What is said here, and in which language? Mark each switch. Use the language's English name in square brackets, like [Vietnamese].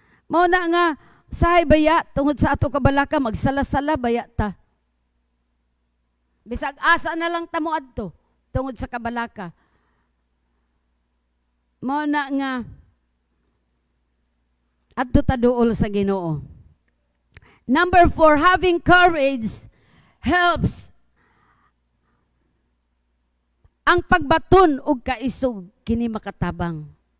[Cebuano] Mao na nga sahay baya tungod sa ato kabalaka magsala-sala baya ta. Bisag asa na lang ta moadto tungod sa kabalaka. Mao na nga adto ta duol sa Ginoo. [English] Number 4, having courage helps. [Cebuano] Ang pagbaton og kaisog kini makatabang.